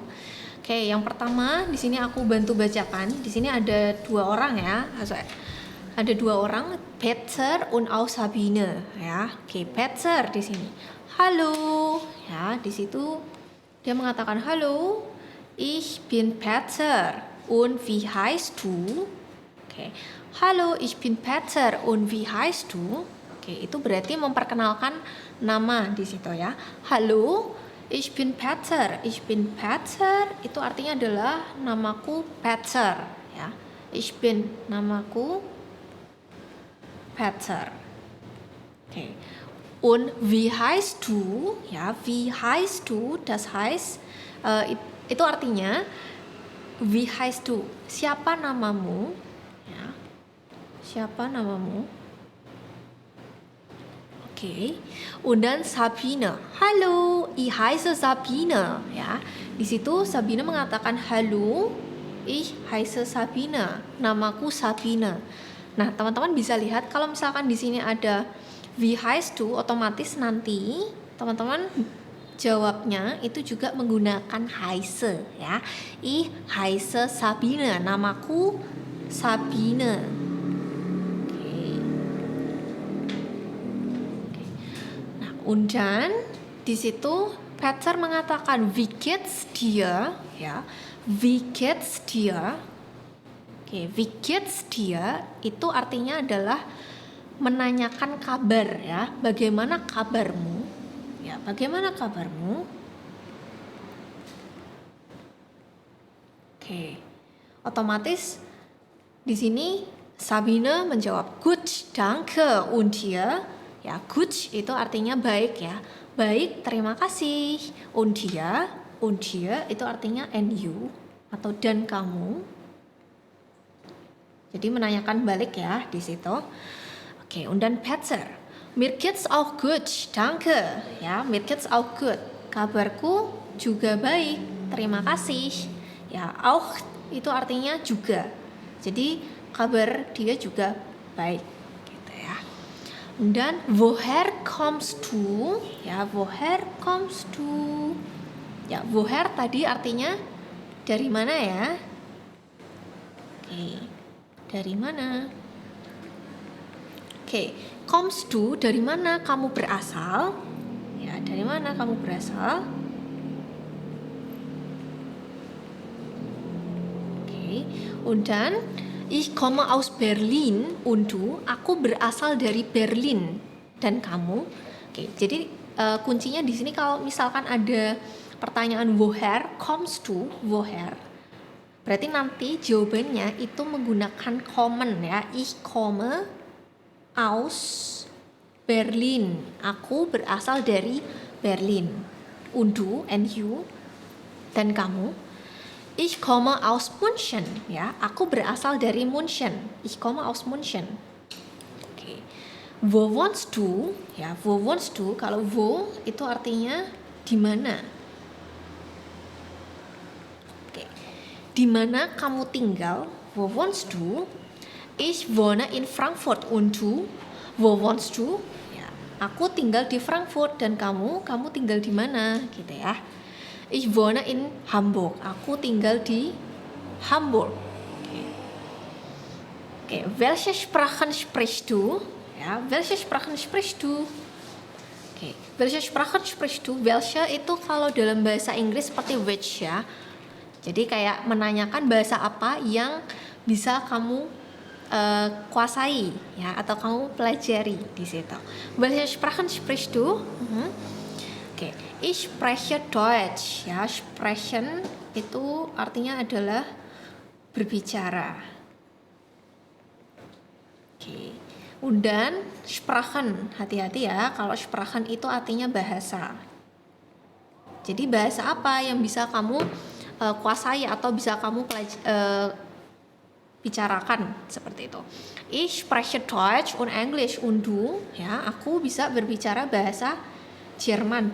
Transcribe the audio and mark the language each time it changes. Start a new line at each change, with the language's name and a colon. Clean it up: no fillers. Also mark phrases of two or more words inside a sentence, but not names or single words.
Indonesian: Oke, yang pertama di sini aku bantu bacakan. Di sini ada 2 orang ya. Ada 2 orang,
German: Peter und auch Sabine ya.
Indonesian: Oke, Peter di sini. Halo, ya di situ dia mengatakan halo,
German: ich bin Peter und wie heißt du? Oke, halo, ich bin Peter und wie heißt du?
Indonesian: Oke, itu berarti memperkenalkan nama di situ ya.
German: Halo, ich bin Peter. Ich bin Peter
Indonesian: itu artinya adalah namaku Peter ya.
German: Ich bin namaku Peter.
Indonesian: Oke.
German: Und wie heißt du? Ja, wie heißt du? Das heißt,
Indonesian: itu artinya
German: wie heißt du?
Indonesian: Siapa namamu? Ya, siapa namamu? Oke.
German: Und dann Sabine. Halo, ich heiße Sabine.
Indonesian: Ya, di situ Sabine mengatakan halo,
German: ich heiße Sabine.
Indonesian: Namaku Sabine. Nah, teman-teman bisa lihat kalau misalkan di sini ada
German: wie heißt du,
Indonesian: otomatis nanti teman-teman jawabnya itu juga menggunakan heiße ya.
German: Ich heiße Sabine,
Indonesian: namaku Sabine. Oke. Nah,
German: und dann
Indonesian: di situ Peter mengatakan
German: wie geht's dir
Indonesian: ya.
German: Wie geht's dir?
Indonesian: Oke,
German: wie geht's dir
Indonesian: itu artinya adalah menanyakan kabar ya, bagaimana kabarmu? Ya, bagaimana kabarmu? Oke. Otomatis di sini Sabine menjawab
German: gut, danke und dir.
Indonesian: Ya, gut itu artinya baik ya. Baik, terima kasih.
German: Und dir
Indonesian: itu artinya
English: and you
Indonesian: atau dan kamu. Jadi menanyakan balik ya di situ. Oke,
German: und dann Peter. Mir geht's auch gut, danke. Ya, mir geht's auch gut.
Indonesian: Kabarku juga baik, terima kasih. Ya, auch itu artinya juga. Jadi kabar dia juga baik, gitu ya.
German: Und dann woher kommst du?
Indonesian: Ya,
German: woher kommst du?
Indonesian: Ya, woher tadi artinya dari mana ya? Oke, dari mana? Oke,
German: kommst du,
Indonesian: dari mana kamu berasal? Ya, dari mana kamu berasal? Oke,
German: und dann ich komme aus Berlin und du,
Indonesian: aku berasal dari Berlin. Dan kamu? Oke, jadi kuncinya di sini kalau misalkan ada pertanyaan
German: woher, kommst du, woher.
Indonesian: Berarti nanti jawabannya itu menggunakan kommen ya.
German: Ich komme aus Berlin.
Indonesian: Aku berasal dari Berlin.
German: Und du,
English: and you,
Indonesian: dan kamu.
German: Ich komme aus München,
Indonesian: ya. Aku berasal dari München.
German: Ich komme aus München.
Indonesian: Oke.
German: Wo wohnst du? Ya, wo wohnst du?
Indonesian: Kalau wo itu artinya di mana. Oke. Di mana kamu tinggal?
German: Wo wohnst du? Ich wohne in Frankfurt und du? Wo wohnst du?
Indonesian: Ya, aku tinggal di Frankfurt dan kamu tinggal di mana? Gitu ya.
German: Ich wohne in Hamburg.
Indonesian: Aku tinggal di Hamburg. Okay.
German: Welche Sprachen sprichst du? Ja, welche Sprachen sprichst du?
Indonesian: Okay.
German: Welche Sprachen sprichst du?
Indonesian: Welche itu kalau dalam bahasa Inggris seperti which ya. Jadi kayak menanyakan bahasa apa yang bisa kamu kuasai ya atau kamu pelajari di situ.
German: Welche Sprachen sprichst du? Oke, ich spreche Deutsch.
Indonesian: Ya, sprechen itu artinya adalah berbicara. Oke.
German: Und dann Sprachen,
Indonesian: hati-hati ya, kalau Sprachen itu artinya bahasa. Jadi bahasa apa yang bisa kamu kuasai atau bisa kamu bicarakan seperti itu.
German: Ich spreche Deutsch und Englisch und du,
Indonesian: ya, aku bisa berbicara bahasa Jerman.